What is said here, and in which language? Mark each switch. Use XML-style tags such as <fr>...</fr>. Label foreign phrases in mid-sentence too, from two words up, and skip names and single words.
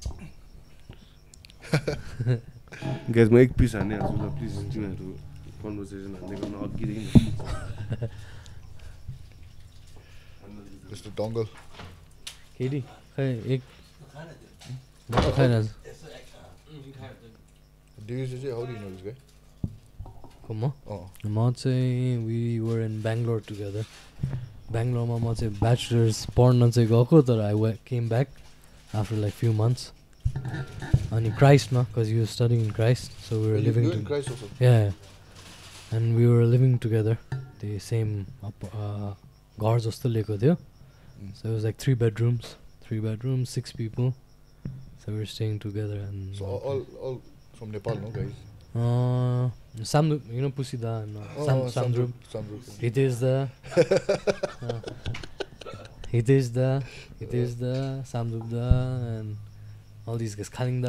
<ne>ग्यास म एक पिस हानिहाल्छु ल प्लिज तिमीहरू कन्भर्सेसन हान्दै गर्न अघिदेखि Mr. Dongle. केटी खै एक म त खाइरहेको</ne> <en>Do you say how do you know this guy?</en> <ne>छु म चाहिँ</ne> <en>we were in Bangalore together</en> <ne>बेङ्गलोरमा म चाहिँ ब्याचलर्स पढ्न चाहिँ गएको तर</ne> <en>I came back after like few months</en> <ne>अनि क्राइस्टमा</ne> <en>because you studying in Christ so we were living in Christ also. and we were living together</en> <ne>त्यो सेम घर जस्तो लिएको थियो</ne> <en>so it was like 3 bedrooms 6 people so we were staying together and So all from Nepal, no guys? Samdrup, you know Pusida and Samdrup. It is the Samdrup and all these guys Khalingda.</en>